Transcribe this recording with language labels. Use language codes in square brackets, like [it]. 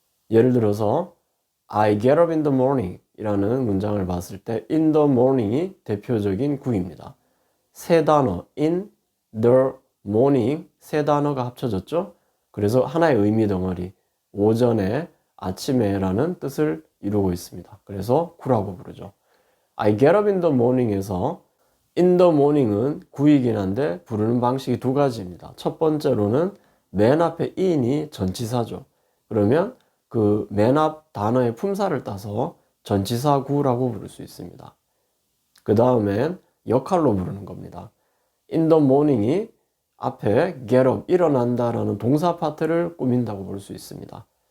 [ko] 예를 들어서 [en] I get up in the morning [ko] 이라는 문장을 봤을 때 in the morning이 대표적인 구입니다. 세 단어 in the morning 세 단어가 합쳐졌죠. 그래서 하나의 의미 덩어리 오전에 아침에라는 뜻을 이루고 있습니다. 그래서 구라고 부르죠. [en] I get up in the morning [ko] 에서 in the morning은 구이긴 한데 부르는 방식이 두 가지입니다. 첫 번째로는 맨 앞에 in이 전치사죠. 그러면 그 맨 앞 단어의 품사를 따서 전치사 구라고 부를 수 있습니다. 그 다음엔 역할로 부르는 겁니다. in the morning이 앞에 get up, 일어난다라는 동사 파트를 꾸민다고 볼 수 있습니다.